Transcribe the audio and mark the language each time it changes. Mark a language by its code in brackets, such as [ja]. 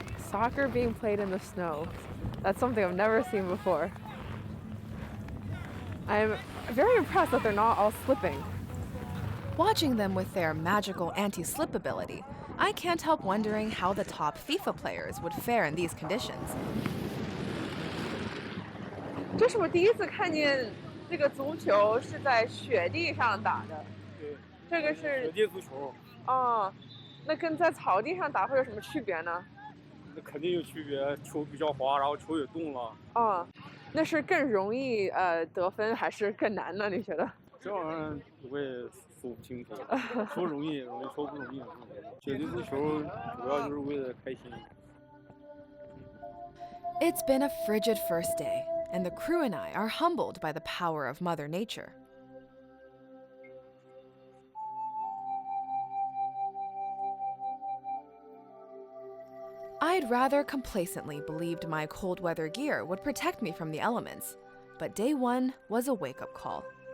[en] Soccer being played in the snow. That's something I've never seen before. I'm very impressed that they're not all slipping. Watching them with their magical anti-slip ability, I can't help wondering how the top FIFA players would fare in these conditions. [zh] 这是我第一次看见这个足球是在雪地上打的。对，这个是雪地足球，哦，那跟在草地上打会有什么区别呢？那肯定有区别，球比较滑，然后球也动了。哦，那是更容易得分还是更难呢？你觉得？这玩意儿我也说不清楚，球容易，球不容易。雪地足球主要就是为了开心。 [en] It's been a frigid first day, and the crew and I are humbled by the power of Mother Nature. I'd rather complacently believed my cold weather gear would protect me from the elements, but day one was a wake-up call.